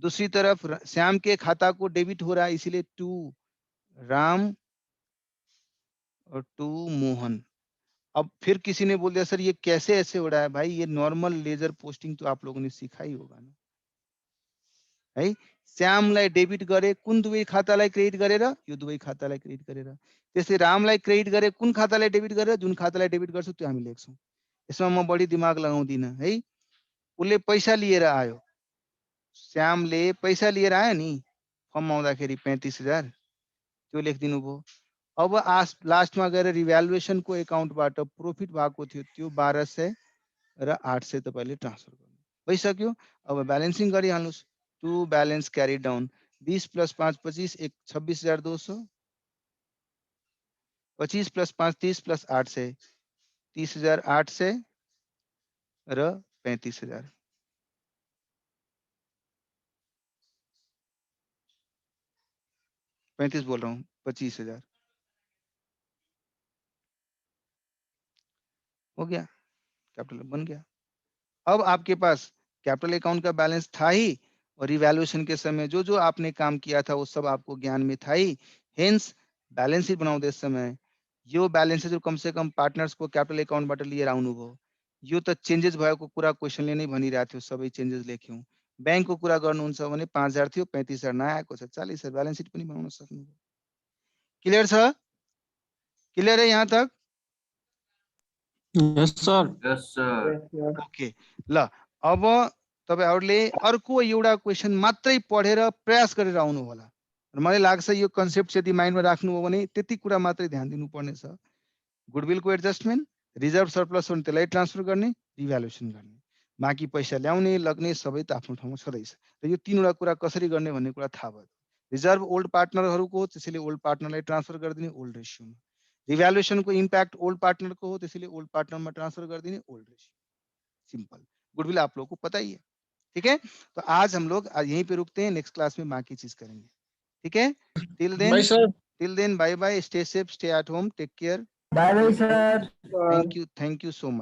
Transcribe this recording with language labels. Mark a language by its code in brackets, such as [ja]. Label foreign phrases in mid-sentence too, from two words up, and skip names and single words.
[hi] दूसरी तरफ श्याम के खाता को डेबिट हो रहा है, इसीलिए 2 राम और 2 मोहन। अब फिर किसी ने बोल दिया सर ये कैसे ऐसे हो रहा है, भाई ये [en] normal ledger posting [hi] तो आप लोगों ने सीखा ही होगा ना है। [ne] श्यामलाई डेबिट गरे कुन दुवै खातालाई क्रेडिट गरेर, यो दुवै खातालाई क्रेडिट गरेर। त्यसै रामलाई क्रेडिट गरे कुन खातालाई डेबिट गरेर, जुन खातालाई डेबिट गर्छ त्यो हामी लेख्छौं। यसमा म बढी दिमाग लगाउँदिन है। उसले पैसा लिएर आयो, श्यामले पैसा लिएर आयो नि फर्म आउँदाखेरि 35,000, त्यो लेखिदिनु भयो। अब लास्टमा गएर रिभ्यालुएसन को एकाउन्टबाट प्रॉफिट भएको थियो त्यो 1200 र 800 तपाईले ट्रान्सफर गर्नु भइसक्यो। अब ब्यालेन्सिङ गरिहाल्नुस्। [en] to balance carry down, 20 + 5 25, 26,200, 25 + 5 30 + 8 से 30,800 र 35,000। [hi] 35 बोल रहा हूँ, 25,000 हो गया, कैपिटल बन गया। अब आपके पास [en] capital account [hi] का बैलेंस था ही, और इवैल्यूएशन के समय जो जो आपने काम किया था वो सब आपको ज्ञान में था ही। [en] hence balance sheet [ne] बनाउँदै [hi] इस समय [ne] यो बैलेंस [hi] जो कम से कम पार्टनर्स को [ne] कैपिटल अकाउंटबाट लिएर आउनुभयो, यो त चेन्जेस भएको कुरा क्वेसनले नै भनिरहेको थियो, सबै चेन्जेस लेख्यौँ। ब्याङ्कको कुरा गर्नुहुन्छ भने 5,000 थियो, 35,000 नयाँ आएको छ, 40,000 [en] balance sheet [ne] पनि बनाउन सक्नुभयो। क्लियर छ? [hi] क्लियर है यहाँ तक? [en] yes sir. Yes, sir. [ne] ओके ल, अब तपाईहरुले अर्को एउटा क्वेशन मात्रै पढेर प्रयास गरेर आउनु होला। र मलाई लाग्छ यो कन्सेप्ट यदि माइन्डमा राख्नु हो भने त्यति कुरा मात्रै ध्यान दिनुपर्ने छ। गुडविलको एडजस्टमेन्ट, रिजर्भ सरप्लस हो भने त्यसलाई ट्रान्सफर गर्ने, रिभ्यालुएसन गर्ने, बाँकी पैसा ल्याउने लग्ने सबै त आफ्नो ठाउँमा छँदैछ। र यो तीनवटा कुरा कसरी गर्ने भन्ने कुरा थाहा भयो। रिजर्भ ओल्ड पार्टनरहरूको हो, त्यसैले ओल्ड पार्टनरलाई ट्रान्सफर गरिदिने ओल्ड रेसियोमा। रिभ्यालुएसनको इम्प्याक्ट ओल्ड पार्टनर को हो, त्यसैले ओल्ड पार्टनर [hi] में ट्रांसफर कर देंगे [ne] ओल्ड रेशियो। [hi] सिंपल, गुडविल आप लोगों को पता ही है। ठीक है, तो आज हम लोग यहीं पे रुकते हैं, [en] next class [hi] में बाकी चीज करेंगे। ठीक है, [en] bye sir. till then bye bye, stay safe, stay at home, take care. bye bye sir. thank you so much.